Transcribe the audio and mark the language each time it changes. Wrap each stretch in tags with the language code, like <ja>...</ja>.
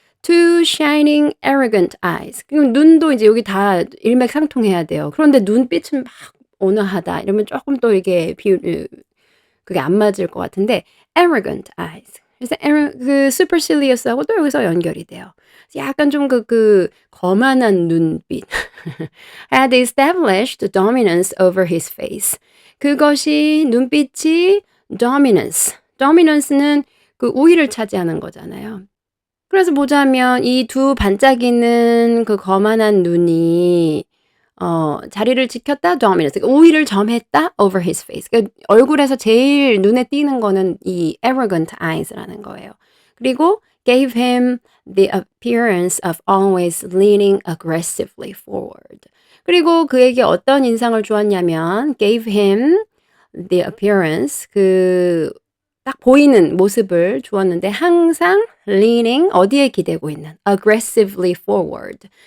<en>Two shining arrogant eyes.</en> <ko>그럼 눈도 이제 여기 다 일맥상통해야 돼요. 그런데 눈빛은 막 온화하다 이러면 조금 또 이게 그게 안 맞을 것 같은데</ko> <en>arrogant eyes.</en> <ko>그래서 그 supercilious하고 또 여기서 연결이 돼요. 약간 좀 그 거만한 눈빛.</ko> <en>had established dominance over his face.</en> <ko>그것이 눈빛이 dominance는 그 우위를 차지하는 거잖아요. 그래서 보자면 이 두 반짝이는 그 거만한 눈이 자리를 지켰다 dominance. 그러니까 우위를 점했다</ko> <en>over his face.</en> <ko>그러니까 얼굴에서 제일 눈에 띄는 거는 이</ko> <en>arrogant eyes</en> <ko>라는 거예요.</ko> <en>그리고 gave him the appearance of always leaning aggressively forward.</en> <ko>그리고 그에게 어떤 인상을 주었냐면</ko> <en>gave him the appearance</en> <ko>딱 보이는 모습을 주었는데 항상 leaning 어디에 기대고 있는</ko> <en>aggressively forward.</en>